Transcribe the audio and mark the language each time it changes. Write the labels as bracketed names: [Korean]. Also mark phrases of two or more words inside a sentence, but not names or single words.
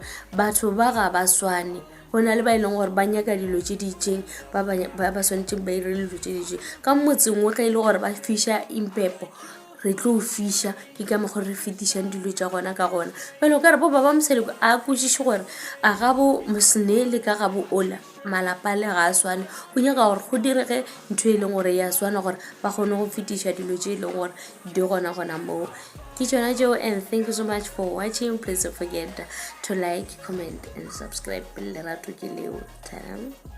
[Northern Sotho] batho ba ga ba swane go na le ba e leng gore ba nyaka dilo tše di itseng ba tshwanetseng ba ire dilo tše di itseng ka motseng wo ge e le gore ba fiša impepo re tlo fiša ke ka mokgwa re fetišang dilo tša gona ka gona bale o ka re bo baba Mseleku a kwešiše gore a ga bo Mosnele ka ga bo Ola malapa le ga a swane o nyaka gore go direge ntho e leng gore ya swana gore ba kgone go fetiša dilo tše e leng gore di gona moo ke tšona tšeo [English] and thank you so much for watching. Please don't forget to like, comment and subscribe. [Northern Sotho] Lerato ke leo.